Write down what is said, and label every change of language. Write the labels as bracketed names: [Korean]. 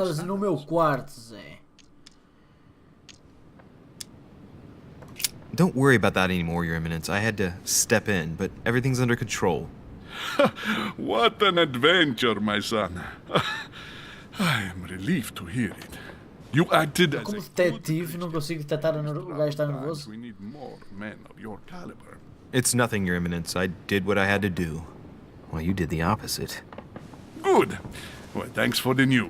[Portuguese] Estás no meu quarto, Zé. [English] Don't worry about that anymore, Your Eminence. I had to step in, but everything's under control. What an adventure, my son. I am relieved to hear it. You acted as [Portuguese] Como detetive, não consigo detectar o gajo está nervoso. [English] We need more men of your caliber. It's nothing, Your Eminence. I did what I had to do. Well, you did the opposite. Good. Well, thanks for the news.